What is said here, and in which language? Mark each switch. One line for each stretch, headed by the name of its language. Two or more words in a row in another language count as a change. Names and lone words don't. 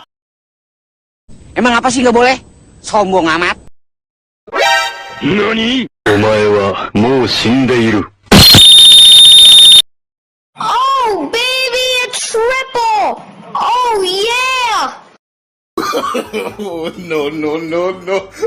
Indonesian: Emang apa sih nggak boleh? Sombong amat. Nani?
Japanese: お前はもう死んでいる。
English: Oh, baby, a triple! Oh, yeah! Oh, no, no, no, no.